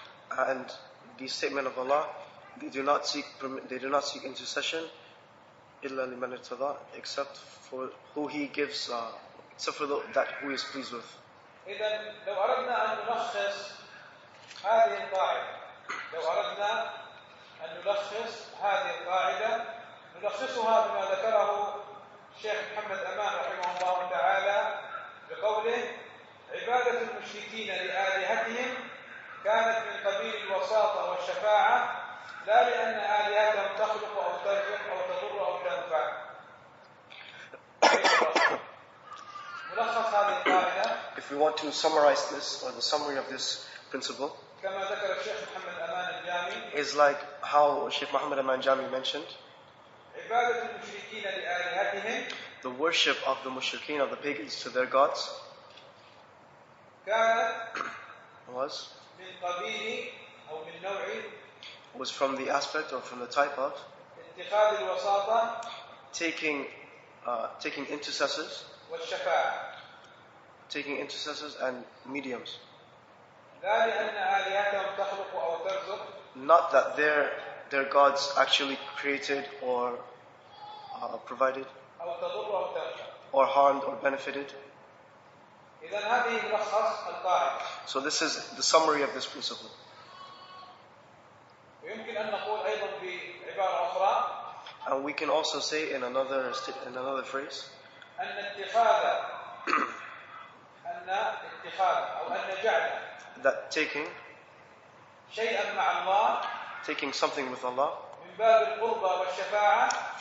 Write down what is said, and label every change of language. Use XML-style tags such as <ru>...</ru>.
<en>And the statement of Allah, they do not seek intercession</en> <ar>إلا لمن ارتضى,</ar> <en>except for who he gives, except for that who he is pleased with.</en> <ar>إذن لو أردنا أن نلخص هذه القاعدة نلخصها بما ذكره الشيخ محمد أمان رحمه الله تعالى بقوله عبادة المشركين لآلهتهم كانت من قبيل الوساطة والشفاعة لا لأن آلهتهم تخلق أو ترزق أو تضر أو تنفع. ملخص هذه القاعدة.</ar> <en>If we want to summarize this, or the summary of this principle,</en> <ar>كما ذكر الشيخ محمد أمان الجامي,</ar> <en>is like how Sheikh Muhammad Aman Jami mentioned,</en> <ar>عبادة المشركين لآلهتهم,</ar> <en>the worship of the mushrikeen, of the pagans to their gods, was</en> <ar>من قبيل أو من نوع</ar> <en>was from the aspect or from the type of</en> <ar>اتخاذ الوساطة</ar> <en>taking intercessors,</en> <ar>والشفاعة.</ar> <en>taking intercessors and mediums.</en> <ar>لا لأن آلهتهم تخلق أو ترزق.</ar> <en>Not that their gods actually created or provided</en> <ar>أو تضر أو تنفع.</ar> <en>or harmed or benefited.</en> <ar>إذن هذه ملخص القاعدة.</ar> <en>So this is the summary of this principle.</en> <ar>ويمكن أن نقول أيضا بعبارة أخرى.</ar> <en>And we can also say in another phrase</en> <ar>أن جعل</ar> <en>that taking</en> <ar>شيئا مع الله</ar> <en>taking something with Allah</en> <ar>من باب القربى والشفاعة</ar>